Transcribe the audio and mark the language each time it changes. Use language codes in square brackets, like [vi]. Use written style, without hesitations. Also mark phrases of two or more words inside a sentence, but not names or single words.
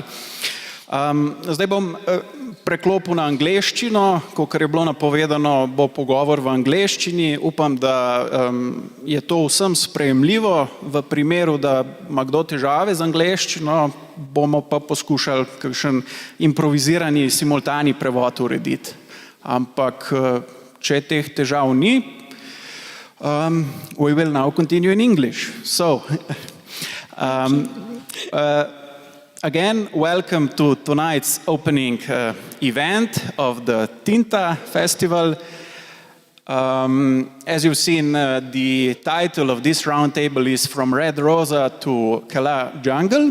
[sl] Zdaj bom preklopil na angleščino, kakor je bilo napovedano, bo pogovor v angleščini. Upam, da je to vsem sprejemljivo. V primeru, da ima kdo težave z angleščino, bomo pa poskušali kakšen improvizirani simultani prevod urediti. Ampak, če teh težav ni, [en] we will now continue in English. So, again, welcome to tonight's opening event of the Tinta Festival. As you've seen, the title of this roundtable is From Red Rosa to Calais Jungle.